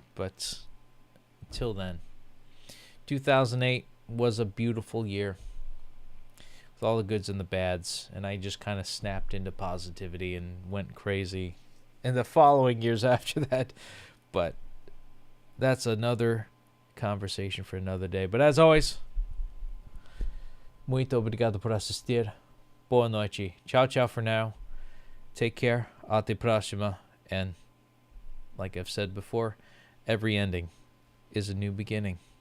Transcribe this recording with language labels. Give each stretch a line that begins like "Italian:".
English: But until then, 2008 was a beautiful year with all the goods and the bads, and I just kind of snapped into positivity and went crazy in the following years after that. But that's another conversation for another day. But as always,
Portuguese: muito obrigado por assistir. Boa noite.
English: Ciao, ciao for now. Take care.
Portuguese: Até próxima.
English: And like I've said before, every ending is a new beginning.